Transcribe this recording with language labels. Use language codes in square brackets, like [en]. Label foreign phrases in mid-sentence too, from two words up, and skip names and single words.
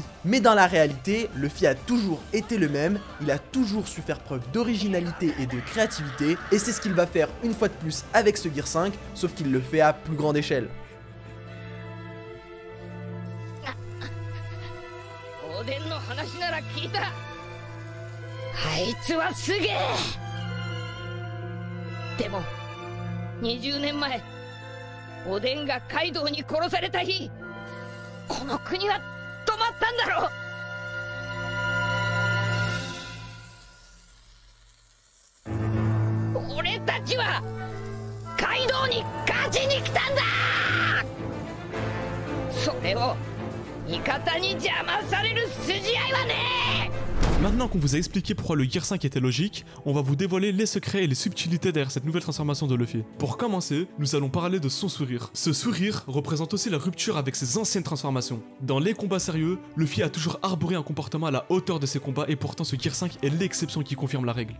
[fr] Mais dans la réalité, Luffy a toujours été le même, il a toujours su faire preuve d'originalité et de créativité, et c'est ce qu'il va faire une fois de plus avec ce Gear 5, sauf qu'il le fait à plus grande échelle. [ja] De も20年前おでんがカイドウに殺された日この国は止まったんだろう。俺たちはカイドウに勝ちに来たんだ。それを味方に邪魔される筋合いはねえ。 [fr] Maintenant qu'on vous a expliqué pourquoi le Gear 5 était logique, on va vous dévoiler les secrets et les subtilités derrière cette nouvelle transformation de Luffy. Pour commencer, nous allons parler de son sourire. Ce sourire représente aussi la rupture avec ses anciennes transformations. Dans les combats sérieux, Luffy a toujours arboré un comportement à la hauteur de ses combats et pourtant ce Gear 5 est l'exception qui confirme la règle.